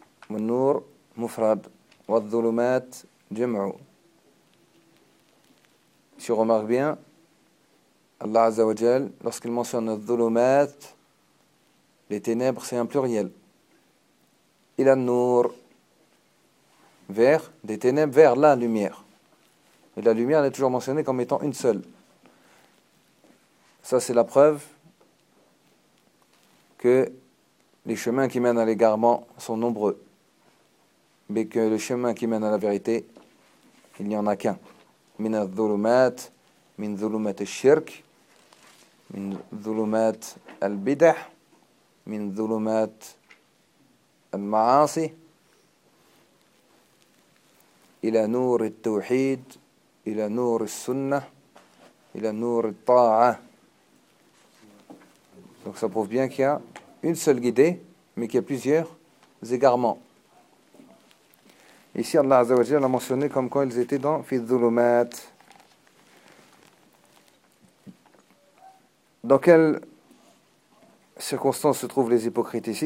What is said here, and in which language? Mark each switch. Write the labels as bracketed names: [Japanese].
[Arabic] والنور مفرد والظلمات جمع. [French] Si on remarque bien, Allah Azza wa Jal, lorsqu'il mentionne al-dhulumat, les ténèbres, c'est un pluriel. Il an-nur, vers des ténèbres, vers la lumière. Et la lumière, elle est toujours mentionnée comme étant une seule. Ça, c'est la preuve que les chemins qui mènent à l'égarement sont nombreux, mais que le chemin qui mène à la vérité, il n'y en a qu'un. [Arabic] من الظلمات من ظلمة الشرك من ظلمات البدع من ظلمات المعاصي إلى نور التوحيد إلى نور السنة إلى نور الطاعة. [French] Donc ça prouve bien qu'il y a une seule guidée, mais qu'il y a plusieurs égarements. Ici, Allah Azza wa Jalla l'a mentionné comme quand ils étaient dans Fi Dhulumat. Dans quelles circonstances se trouvent les hypocrites ici?